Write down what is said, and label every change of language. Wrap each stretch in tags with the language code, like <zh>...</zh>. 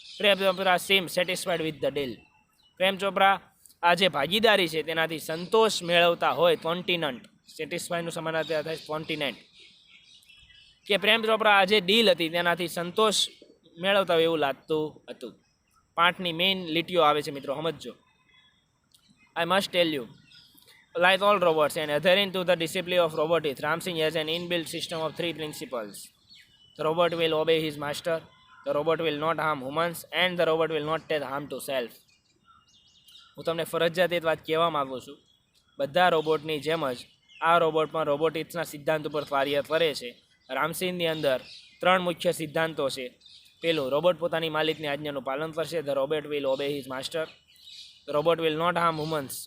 <gu>Prem Chopra</gu> <en>Seem satisfied with the deal.</en> <gu>Prem Chopra આ જે ભાગીદારી છે તેનાથી સંતોષ મેળવતા હોય. કોન્ટિનન્ટ, સેટિસ્ફાઈનું સમાનાર્થી થાય કોન્ટિનેન્ટ. કે પ્રેમ ચોપરા આ જે ડીલ હતી તેનાથી સંતોષ મેળવતા હોય એવું લાગતું હતું. 5ની મેઇન લીટીઓ આવે છે મિત્રો, સમજજો.</gu> <en>I must tell you, like all robots and adhering to the discipline of robotics, Ramsing has an inbuilt system of 3 principles. The robot will obey his master, the robot will not harm humans, and the robot will not take harm to self.</en> <gu>હું તમને ફરજિયાત એક વાત કહેવા માગું છું, બધા રોબોટની જેમ જ આ રોબોટ પણ રોબોટિક્સના સિદ્ધાંત ઉપર કાર્ય કરે છે. રામસિંહની અંદર 3 મુખ્ય સિદ્ધાંતો છે. પહેલું, રોબોટ પોતાની માલિકની આજ્ઞાનું પાલન કરશે.</gu> <en>The robot will obey his master. The robot will not harm humans.</en>